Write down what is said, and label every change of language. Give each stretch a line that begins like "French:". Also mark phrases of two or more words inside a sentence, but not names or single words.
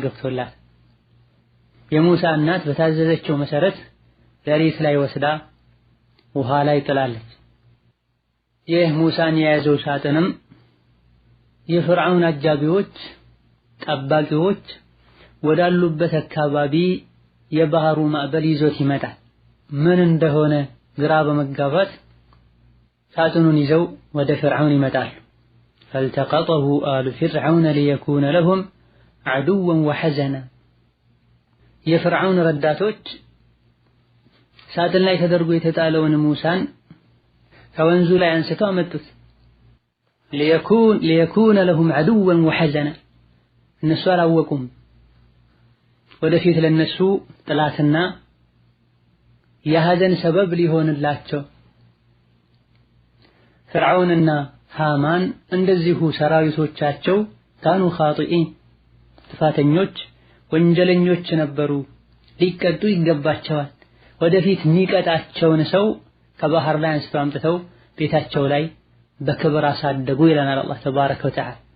Amharic: ገብቶላት የሙሳ እናት በታዘዘችው መሰረት ሌሊት ላይ ወስዳ ውሃ ላይ ጥላለች። ይህ ሙሳን የያዘው ሳጥንም የፍርዓውን አጃቢዎች ጠባቂዎች ወዳሉበት አካባቢ የባህሩ ማዕበል ይዞት ይመጣል። ምን እንደሆነ ግራ በመጋባት ሳጥኑን ይዘው ወደ ፍርዓውን ይመጣሉ።
Arabic: فالتقطه آل فرعون ليكون لهم عدوا وحزنا
Amharic: የፍርዓውን ረዳቶች ሳጥን ላይ ተደርጎ የተጣለውን ሙሳን ከወንዙ ላይ አንስተው አመጡት።
Arabic: ليكون لهم عدوا وحزنا
Amharic: እነሱ አላወቁም ወደፊት ለነሱ ጥላትና የሐዘን ሰበብ ሊሆንላቸው። ፍርዓውንና ሃማን እንደዚሁ ሰራዊቶቻቸው
Arabic: كانوا خاطئين
Amharic: ጥፋተኞች ወንጀለኞች ነበሩ፣ ሊቀጡ ይገባቸዋል። ወደፊት የሚቀጣቸውን ሰው ከባህር ላይ አንስተው አምጥተው ቤታቸው ላይ በክብር አሳደጉ ይለናል አላህ
Arabic: تبارك وتعالى።